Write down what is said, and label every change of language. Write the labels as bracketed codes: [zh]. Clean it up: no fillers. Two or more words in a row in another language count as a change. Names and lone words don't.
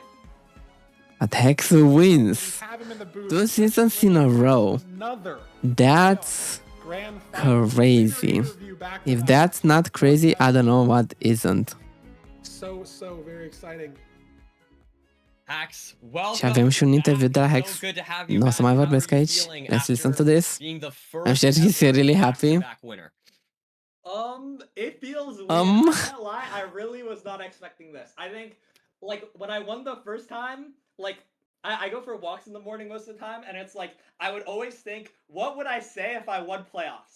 [en] But Hex We wins have him in the booth. 2 seasons in a row. Another That's grand final. crazy. Interview back to If back. that's not crazy, I don't know what isn't. so very exciting. Hex, welcome. [ro] Și avem și un interviu de la [en] back. [ro] Hex. [en] So good to have you [ro] Nu o [en] back. [ro] să mai [en] How [ro] vorbesc [en] are you [ro] aici. [en] feeling Let's listen to after this. being the I'm sure first he's ever really happy. back-to-back winner? It feels weird. Um. I can't lie, I really was not expecting this. I think, like, when I won the first time, like, I go for walks in the morning most of the time, and it's like, I would always think, what would I say if I won playoffs?